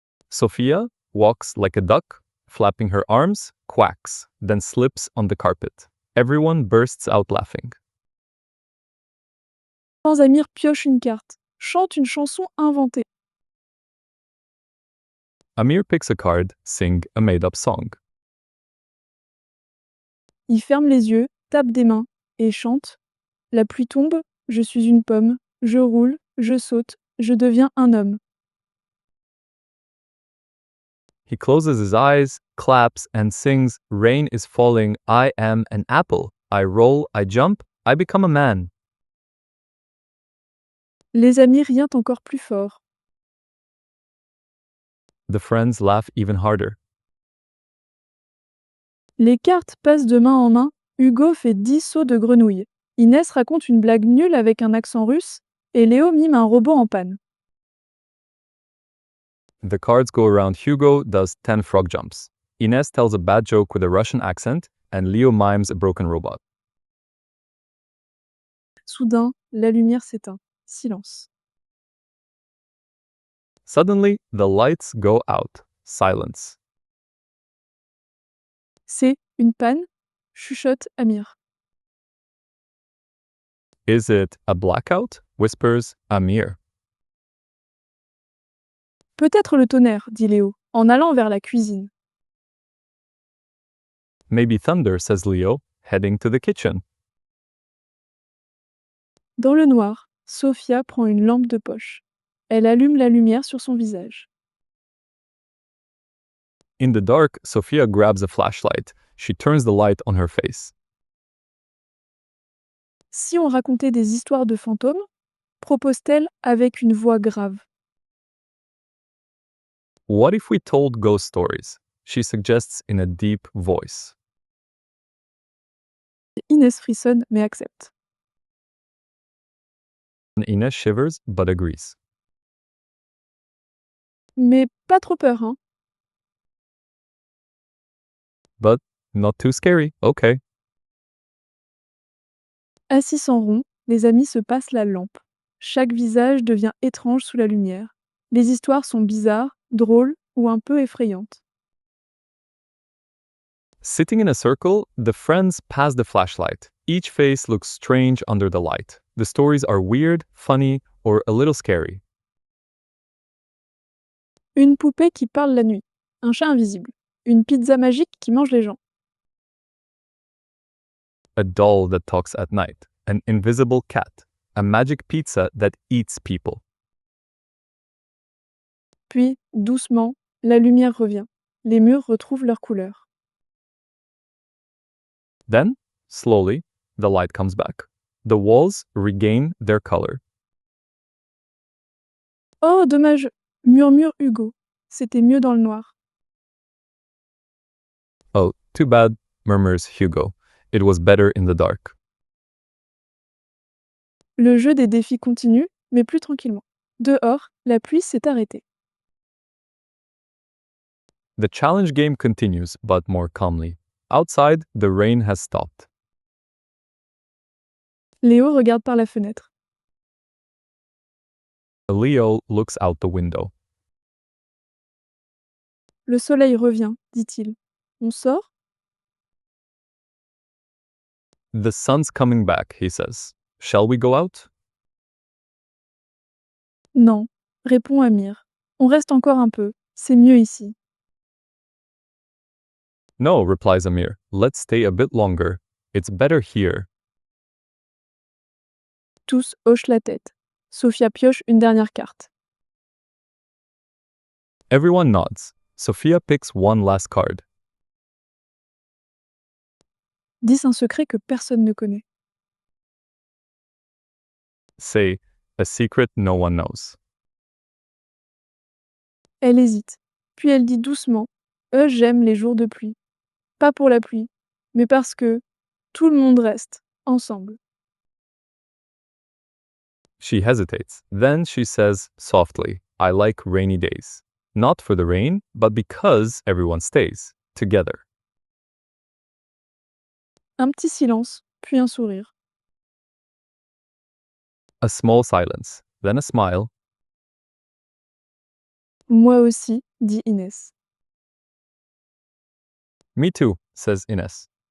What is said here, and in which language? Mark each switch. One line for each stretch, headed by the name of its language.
English: Sophia walks like a duck, flapping her arms, quacks, then slips on the carpet. Everyone bursts out laughing.
French: Sans Amir pioche une carte, chante une chanson inventée.
English: Amir picks a card, sing a made-up song.
French: Il ferme les yeux, tape des mains et chante. La pluie tombe, je suis une pomme, je roule, je saute, je deviens un homme.
English: He closes his eyes, claps, and sings, Rain is falling, I am an apple. I roll, I jump, I become a man.
French: Les amis rient encore plus fort.
English: The friends laugh even harder.
French: Les cartes passent de main en main. Hugo fait 10 sauts de grenouille. Inès raconte une blague nulle avec un accent russe et Léo mime un robot en panne.
English: The cards go around. Hugo does 10 frog jumps. Ines tells a bad joke with a Russian accent, and Leo mimes a broken robot.
French: Soudain, la lumière s'éteint. Silence.
English: Suddenly, the lights go out. Silence.
French: C'est une panne, chuchote Amir.
English: Is it a blackout? Whispers Amir.
French: Peut-être le tonnerre, dit Léo, en allant vers la cuisine.
English: Maybe thunder, says Leo, heading to the kitchen.
French: Dans le noir, Sophia prend une lampe de poche. Elle allume la lumière sur son visage.
English: In the dark, Sophia grabs a flashlight. She turns the light on her face.
French: Si on racontait des histoires de fantômes, propose-t-elle avec une voix grave.
English: What if we told ghost stories? She suggests in a deep voice.
French: Inès frissonne mais accepte.
English: Ines shivers but agrees.
French: Mais pas trop peur, hein.
English: But not too scary, okay.
French: Assis en rond, les amis se passent la lampe. Chaque visage devient étrange sous la lumière. Les histoires sont bizarres, drôles ou un peu effrayantes.
English: Sitting in a circle, the friends pass the flashlight. Each face looks strange under the light. The stories are weird, funny, or a little scary.
French: Une poupée qui parle la nuit. Un chat invisible. Une pizza magique qui mange les gens.
English: A doll that talks at night. An invisible cat. A magic pizza that eats people.
French: Puis, doucement, la lumière revient. Les murs retrouvent leur couleur.
English: Then, slowly, the light comes back. The walls regain their color.
French: Oh, dommage, murmure Hugo. C'était mieux dans le noir.
English: Oh, too bad, murmurs Hugo. It was better in the dark.
French: Le jeu des défis continue, mais plus tranquillement. Dehors, la pluie s'est arrêtée.
English: The challenge game continues, but more calmly. Outside, the rain has stopped.
French: Léo regarde par la fenêtre.
English: Leo looks out the window.
French: Le soleil revient, dit-il. On sort?
English: The sun's coming back, he says. Shall we go out?
French: Non, répond Amir. On reste encore un peu, c'est mieux ici.
English: No, replies Amir. Let's stay a bit longer. It's better here.
French: Tous hochent la tête. Sophia pioche une dernière carte.
English: Everyone nods. Sophia picks one last card.
French: 10 un secret que personne ne connaît.
English: Say, a secret no one knows.
French: Elle hésite. Puis elle dit doucement j'aime les jours de pluie. Pas pour la pluie, mais parce que tout le monde reste ensemble.
English: She hesitates. Then she says softly, I like rainy days. Not for the rain, but because everyone stays together.
French: Un petit silence, puis un sourire.
English: A small silence, then a smile.
French: Moi aussi, dit Inès.
English: Me too, says Ines.